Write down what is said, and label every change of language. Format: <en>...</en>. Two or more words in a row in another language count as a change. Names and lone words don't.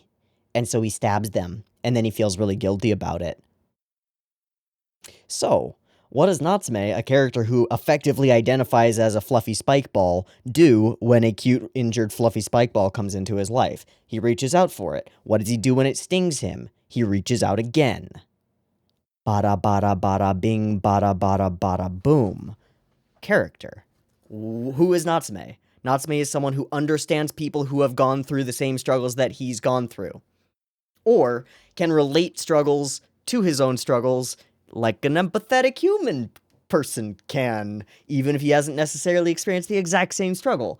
<en>And so he stabs them, and then he feels really guilty about it. So, what does Natsume, a character who effectively identifies as a fluffy spike ball, do when a cute, injured, fluffy spike ball comes into his life? He reaches out for it. What does he do when it stings him? He reaches out again. Bada bada bada bing, bada bada bada boom. Character. Who is Natsume? Natsume is someone who understands people who have gone through the same struggles that he's gone through. Or can relate struggles to his own struggles like an empathetic human person can, even if he hasn't necessarily experienced the exact same struggle.</en>